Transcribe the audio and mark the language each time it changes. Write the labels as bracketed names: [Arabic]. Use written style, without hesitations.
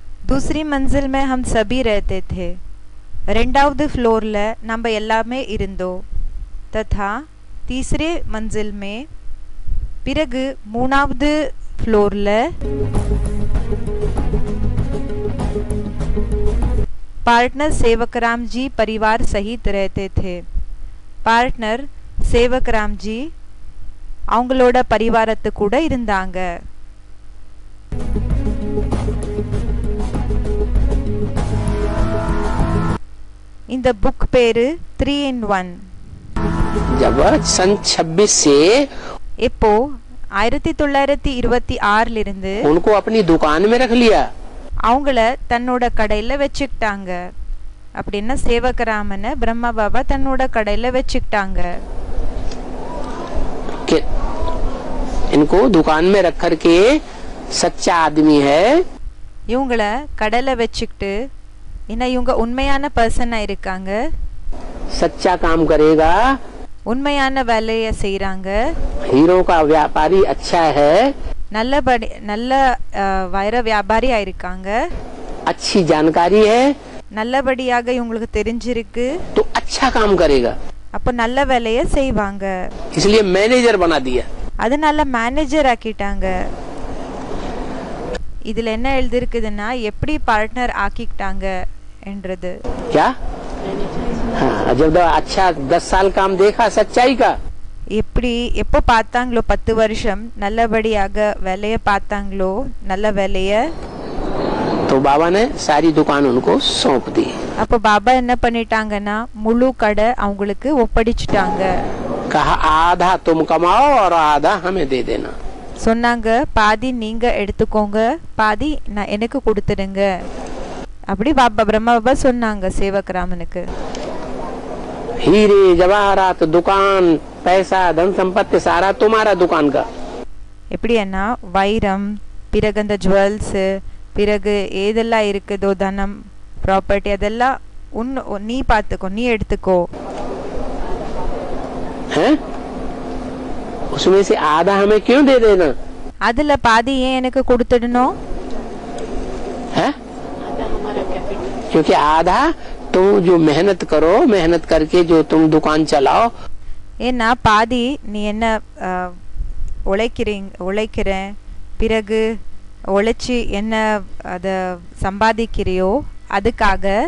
[Hindi] दूसरी मंजिल में हम सभी रहते थे. [Tamil] ரெண்டாவது ஃப்ளோரில் நம்ம எல்லாமே இருந்தோம். [Hindi] तथा तीसरे मंजिल में [Tamil] பிறகு மூணாவது ஃப்ளோரில் [Hindi] पार्टनर सेवकराम जी परिवार सहित रहते थे. [Tamil] பார்ட்னர் சேவக்ராம் ஜி அவங்களோட பரிவாரத்து கூட இருந்தாங்க. இந்த புக் பேரு 3 in 1. [Hindi] जब सन 26 से [Tamil] இப்போ 1926 இருந்து [Hindi] उनको अपनी दुकान में रख लिया. [Tamil] அவங்கள தன்னோட கடையில வச்சுக்கிட்டாங்க. அப்படின்னா சேவகராமனை பிரம்மா பாபா தன்னோட கடையில வச்சுக்கிட்டாங்க. [Hindi] इनको दुकान में रख करके सच्चा आदमी है. [Tamil] இவங்கள கடையில வச்சுக்கிட்டு என்ன இவங்க உண்மையான பர்சனா இருக்காங்க. [Hindi] सच्चा काम करेगा. [Tamil] உண்மையான வேலைய செய்றாங்க. [Hindi] हीरो का व्यापारी अच्छा है. [Tamil] நல்ல வைர வியாபாரியா இருக்காங்க. [Hindi] अच्छी जानकारी है. [Tamil] நல்லபடியாக இவங்களுக்கு தெரிஞ்சிருக்கு. [Hindi] तो अच्छा काम करेगा. [Tamil] அப்போ நல்ல வேலைய செய்வாங்க. [Hindi] इसलिए मैनेजर बना दिया. [Tamil] அதனால மேனேஜர் ஆக்கிட்டாங்க. இதுல என்ன எழுதிருக்குதுன்னா எப்படி பார்ட்னர் ஆக்கிட்டாங்க என்றது. [Hindi] क्या? हाँ, जब अच्छा 10 साल काम देखा सच्चाई का. [Tamil] எப்படி எப்போ பார்த்தாங்களோ 10 வருஷம் நல்லபடியாக வேலைய பார்த்தாங்களோ நல்ல வேலைய. [Hindi] तो बाबा ने सारी दुकान उनको सौंप दी. [Tamil] அப்போ பாபா என்ன பண்ணிட்டாங்கன்னா முழு கடை அவங்களுக்கு ஒப்படைச்சிட்டாங்க. [Hindi] कहा आधा तुम कमाओ और आधा हमें दे देना. [Tamil] சொன்னாங்க பாதி நீங்க எடுத்துக்கோங்க பாதி நான் எனக்கு கொடுத்துடுங்க. அப்படி பாபா பிரம்மா பாபா சொன்னாங்க சேவகராமனுக்கு. [Hindi] हीरे जवाहरात दुकान पैसा धन संपत्ति सारा तुम्हारा दुकान का. [Tamil] எப்படின்னா வைரம் பிறகு அந்த ஜுவல்ஸ் பிறகு ஏதெல்லாம் இருக்குதோ தனம் ப்ராப்பர்ட்டி அதெல்லாம் நீ பார்த்துக்கோ நீ எடுத்துக்கோ. [Hindi] हैं? उसमें से आधा हमें क्यों दे देना? [Tamil] அதுல பாதி ஏன் எனக்கு கொடுத்துடணும்? [Hindi] हैं? क्योंकि आधा तुम जो मेहनत करो मेहनत करके जो तुम दुकान चलाओ. [Tamil] ஏன்னா பாதி நீ என்ன உழைக்கிறேன் பிறகு உழைச்சி என்ன அத சம்பாதிக்கிறியோ அதுக்காக